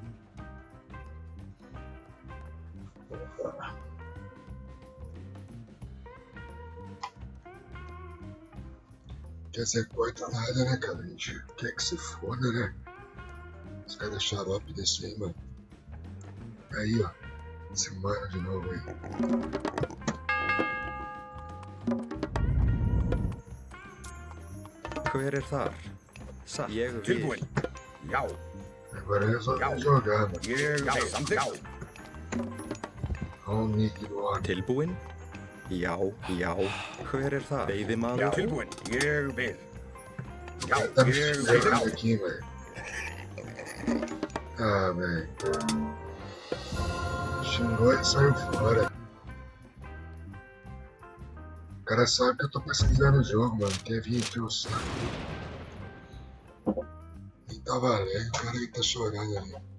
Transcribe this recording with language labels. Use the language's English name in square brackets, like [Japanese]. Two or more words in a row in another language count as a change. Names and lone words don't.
[Portuguese] Quer dizer, corta nada, né, cara? A gente quer que se foda, né? Os caras xarope desse aí, mano. Aí, ó. Esse mano de novo aí. [Icelandic] Hver þar? Satt. Ég vil. Tilbúin. Já. [Portuguese] Agora resolve jogar, mano. [Icelandic] Já, samþykkt. [Portuguese] Olha o nick do homem. [Icelandic] Tilbúin? Já, já. Hver þar? Já, Veiðimaður? tilbúin. Ég vil. Já, [Portuguese] Tá me [Icelandic] ég vil. [Portuguese] xingando aqui, velho. Ah, velho. Xingou e saiu fora. O cara sabe que eu tô pesquisando o jogo, mano. Quer vir encher o saco. Nem tá valendo, o cara aí tá chorando ali.